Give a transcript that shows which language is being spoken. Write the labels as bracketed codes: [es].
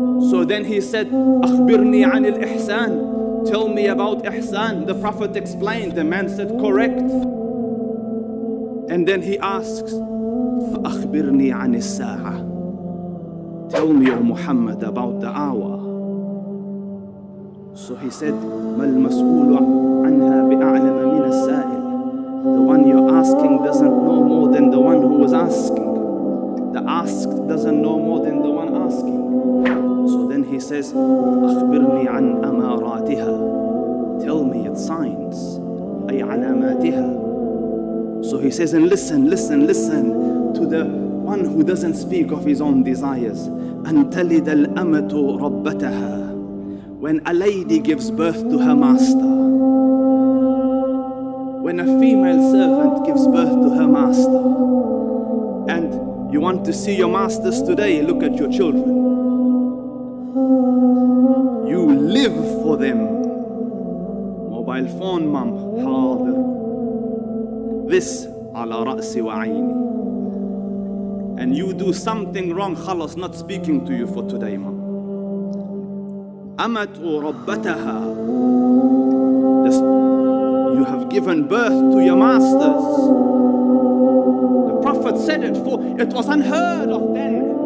[en] So then he said, [ar] أَخْبِرْنِي عَنِ الْإِحْسَانِ. [en] Tell me about Ihsan. The Prophet explained. The man said, correct. And then he asks, [ar] فأخبرني عن الساعة. [en] Tell me, O Muhammad, about the hour. So he said, [ar] ما المسؤول عنها بأعلم من السائل. [en] The one you're asking doesn't know more than the one who was asking. The asked doesn't know more than the one asking. So then he says, [ar] أخبرني عن أماراتها. [en] Tell me its signs. [ar] أي علاماتها. [en] So he says, and listen to the one who doesn't speak of his own desires. [ar] أن تلد الأمة ربتها. [en] When a lady gives birth to her master. When a female servant gives birth to her master. And you want to see your masters today, look at your children. You live for them. Mobile phone, mom, [ar] حاضر. [en] This [ar] على رأسي وعيني. [en] And you do something wrong, [ar] خلاص, [en] not speaking to you for today, mom. [ar] أمت ربتها. [en] You have given birth to your masters. The Prophet said it, for it was unheard of then.